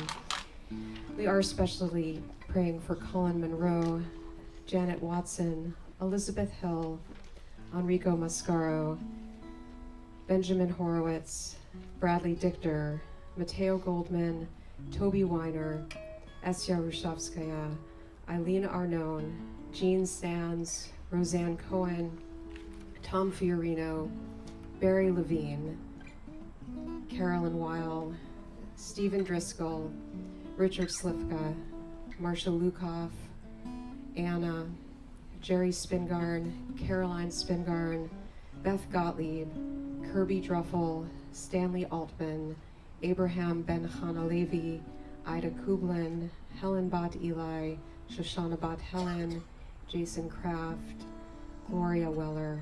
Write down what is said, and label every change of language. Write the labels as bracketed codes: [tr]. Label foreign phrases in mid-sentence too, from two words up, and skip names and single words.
[en] We are especially praying for Colin Monroe, Janet Watson, Elizabeth Hill, Enrico Mascaro, Benjamin Horowitz, Bradley Dichter, Mateo Goldman, Toby Weiner, Esya Rushavskaya, Eileen Arnone, Jean Sands, Roseanne Cohen, Tom Fiorino, Barry Levine, Carolyn Weil, Stephen Driscoll, Richard Slifka, Marcia Lukoff, Anna, Jerry Spingarn, Caroline Spingarn, Beth Gottlieb, Kirby Druffel, Stanley Altman, Abraham Ben Hanalevi, Ida Kublin, Helen Bott Eli, Shoshana Bott Helen, Jason Kraft, Gloria Weller.